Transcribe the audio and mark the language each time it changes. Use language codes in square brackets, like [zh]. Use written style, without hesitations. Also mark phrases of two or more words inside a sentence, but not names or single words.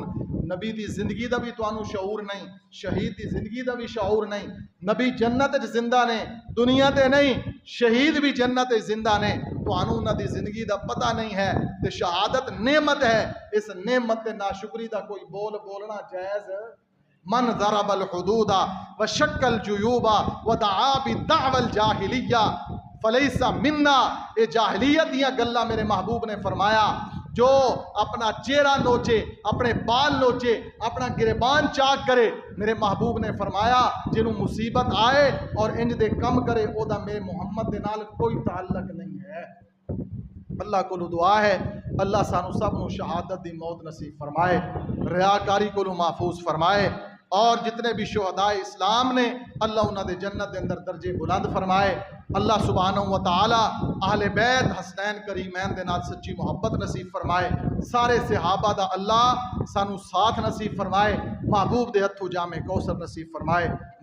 [pa] نبی دی زندگی دا بھی تہانوں شعور نہیں، شہید دی زندگی دا بھی شعور نہیں. نبی جنت چ زندہ نے، دنیا تے نہیں، شہید بھی جنت چ زندہ نے، تہانوں انہاں دی زندگی دا پتہ نہیں ہے. تے شہادت نعمت ہے، اس نعمت تے ناشکری دا کوئی بول بولنا جائز. [ar] من ضرب الخدود وشق الجيوب ودعا بدعوى الجاهلية فليس منا. [pa] یہ جاہلیت دیاں گلاں میرے محبوب نے فرمایا، جو اپنا چہرہ نوچے، اپنے بال نوچے، اپنا گریبان چاک کرے، میرے محبوب نے فرمایا جنہوں مصیبت آئے اور انج دے کم کرے، اوہدا میرے محمد دے نال کوئی تعلق نہیں ہے. اللہ کو دعا ہے اللہ سانو سب نو شہادت دی موت نصیب فرمائے، ریاکاری کو محفوظ فرمائے، اور جتنے بھی شہداء اسلام نے اللہ انہاں دے جنت دے اندر درجے بلند فرمائے۔ اللہ سبحانہ و تعالی اہل بیت حسنین کریمین دے نال سچی محبت نصیب فرمائے، سارے صحابہ دا اللہ سانو ساتھ نصیب فرمائے، محبوب دے ہتھوں جام کوثر نصیب فرمائے۔